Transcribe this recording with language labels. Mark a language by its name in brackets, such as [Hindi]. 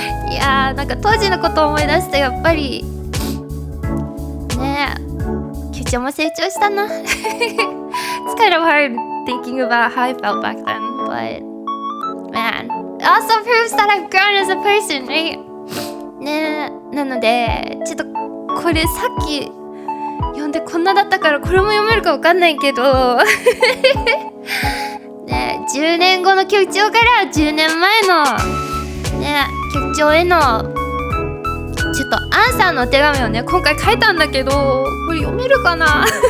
[Japanese] いやー、なんか当時のことを思い出すとやっぱりねえ、局長も成長したな。 [English] It's kind of hard thinking about how I felt back then, but man, it also proves that I've grown as a person, right? [Japanese] ねえ、なのでちょっとこれさっき読んでこんなだったからこれも読めるかわかんないけどね、10年後の局長から10年前のね、局長へのちょっとアンサーのお手紙をね今回書いたんだけど、これ読めるかな。